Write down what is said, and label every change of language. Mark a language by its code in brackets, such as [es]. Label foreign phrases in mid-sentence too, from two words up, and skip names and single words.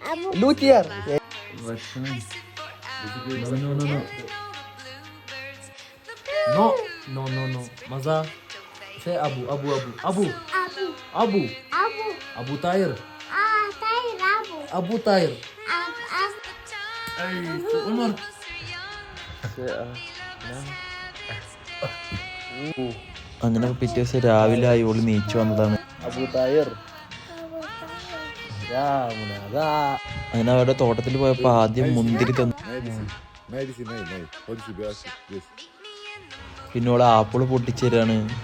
[en] No, no, no, no. Maza. Say Abu, Abu, Abu, Abu, Abu, Abu, Abu Tahir. Tahir, Abu. Abu Tahir. Hey, Umar. [ml] അങ്ങനെ പിറ്റേ ദിവസം രാവിലെ ആയി ഓള് നീച്ചു വന്നതാണ്. അബു താഹിർ. അങ്ങനെ അവരുടെ തോട്ടത്തിൽ പോയപ്പോ ആദ്യം മുന്തിരി തന്നു. പിന്നെ ഓള് ആപ്പിള് പൊട്ടിച്ചേരാണ്.